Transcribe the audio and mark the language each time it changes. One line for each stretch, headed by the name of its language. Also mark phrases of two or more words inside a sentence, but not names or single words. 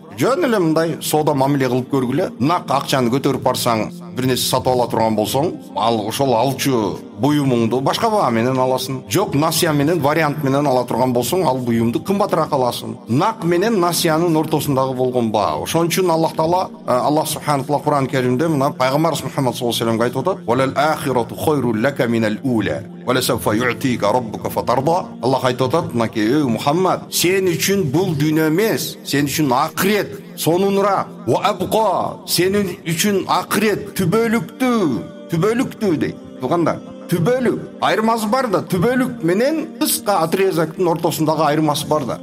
Kyrgyz: Жөн эле мындай соода мамиле кылып көргүлө. Нак акчаны көтөрүп барсаң, бир нерсе сатып ала турган болсоң, ал ошол алчу буюмуңду башка баа менен аласың. Жок, насыя менен, вариант менен ала турган болсоң, ал буюмду кымбатыраак аласың. Нак менен насыянын ортосундагы болгон баа. Ошон үчүн Аллах Таала,
Arabic: الله سبحانه و
Kyrgyz: Кур'ан Каримде мына пайгамбарыбыз Мухаммад
Arabic: صلى الله عليه وسلم
Kyrgyz: айтып атат:
Arabic: "وللآخرة خير لك من الأولى ولسوف يعطيك ربك فترضى."
Kyrgyz: Аллах айтып атат, мынакей ey Мухаммад, сен үчүн бул дүйнө эмес, сен үчүн акырет сонунураак. Ва абqa, сенин үчүн акырет түбөлүктүү дейт. Туугандар, түбөлүк айырмасы бар да, түбөлүк менен кыска отрезактын ортосундагы айырмасы бар да.